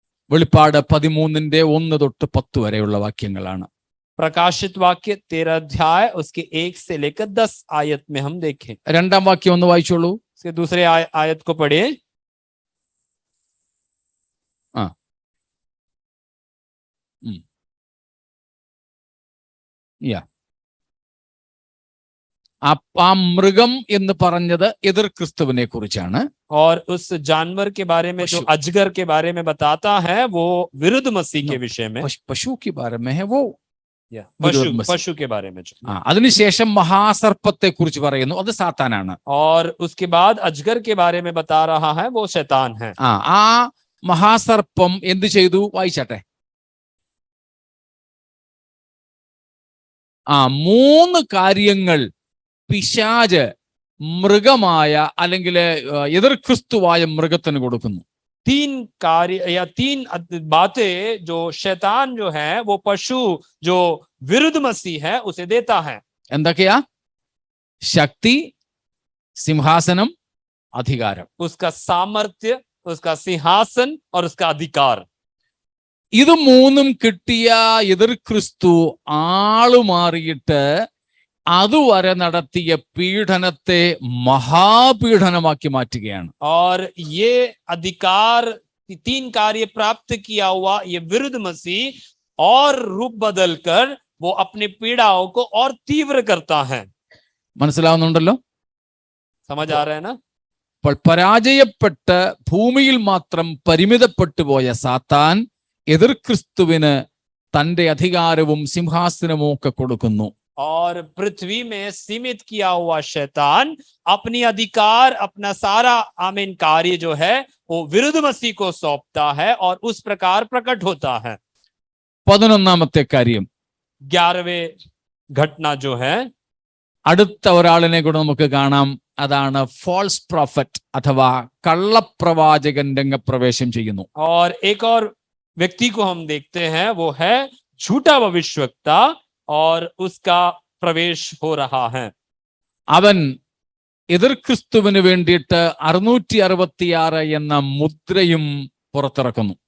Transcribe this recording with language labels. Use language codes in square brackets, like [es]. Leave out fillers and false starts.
[ml] വെളിപ്പാട് 13ന്റെ 1 തൊട്ട് 10 വരെയുള്ള വാക്യങ്ങളാണ്. [hi] प्रकाशित वाक्य 13 अध्याय उसके 1 से लेकर 10 आयत में हम देखें. [ml] 2ാം വാക്യം ഒന്ന് വായിച്ചോളൂ. [hi] उसके दूसरे आयत को पढ़े. [ml] ആ മൃഗം എന്ന് പറഞ്ഞത് എതിർ ക്രിസ്തുവിനെ കുറിച്ചാണ്. [hi] और उस जानवर के बारे में जो अजगर के बारे में बताता है वो विरुद्ध मसीह के विषय में. पशु के बारे में है वो, पशु के बारे में. [ml] അതിനുശേഷം മഹാസർപ്പത്തെ കുറിച്ച് പറയുന്നു, അത് സാത്താനാണ്. [hi] और उसके बाद अजगर के बारे में बता रहा है वो शैतान है. [ml] ആ മഹാസർപ്പം എന്ത് ചെയ്തു? വായിച്ചാട്ടെ. 3 കാര്യങ്ങൾ പിശാച് മൃഗമായ അല്ലെങ്കിൽ എതിർ ക്രിസ്തുവായ മൃഗത്തിന് കൊടുക്കുന്നു. [hi] 3 कार्य या 3 बातें जो शैतान जो है वो पशु जो विरुद्ध मसीह है उसे देता है. [ml] എന്തൊക്കെയാ? ശക്തി, സിംഹാസനം, അധികാരം. [hi] उसका सामर्थ्य, उसका सिंहासन और उसका अधिकार. [ml] ഇത് 3ഉം കിട്ടിയ എതിർ ക്രിസ്തു ആളുമാറിയിട്ട് അതുവരെ നടത്തിയ പീഡനത്തെ മഹാപീഡനമാക്കി മാറ്റുകയാണ്. [hi] और ये अधिकार 3 कार्य प्राप्त किया हुआ ये विरुद्ध मसीह और रूप बदलकर वो अपने पीड़ाओं को और तीव्र करता है. [ml] മനസ്സിലാവുന്നുണ്ടല്ലോ? [hi] समझ आ रहा है ना? [ml] അപ്പോൾ പരാജയപ്പെട്ട് ഭൂമിയിൽ മാത്രം പരിമിതപ്പെട്ടു പോയ സാത്താൻ എതിർ ക്രിസ്തുവിന് തന്റെ അധികാരവും സിംഹാസനവും ഒക്കെ കൊടുക്കുന്നു. [hi] और पृथ्वी में सीमित किया हुआ शैतान अपनी अधिकार, अपना सारा आमीन कार्य जो है वो विरुद्ध मसीह को सौंपता है और उस प्रकार प्रकट होता है. [ml] 11ാമത്തെ കാര്യം, [hi] 11वें घटना जो है, [ml] അടുത്ത ഒരാളിനെ കൂടെ നമുക്ക് കാണാം. അതാണ് ഫാൾസ് പ്രോഫറ്റ് അഥവാ കള്ളപ്രവാചകൻ രംഗപ്രവേശം ചെയ്യുന്നു. [hi] और एक और व्यक्ति को हम देखते हैं वो है झूठा भविष्यवक्ता और उसका प्रवेश हो रहा है. [ml] അവൻ എതിർ ക്രിസ്തുവിന് വേണ്ടിയിട്ട് 666 എന്ന മുദ്രയും പുറത്തിറക്കുന്നു.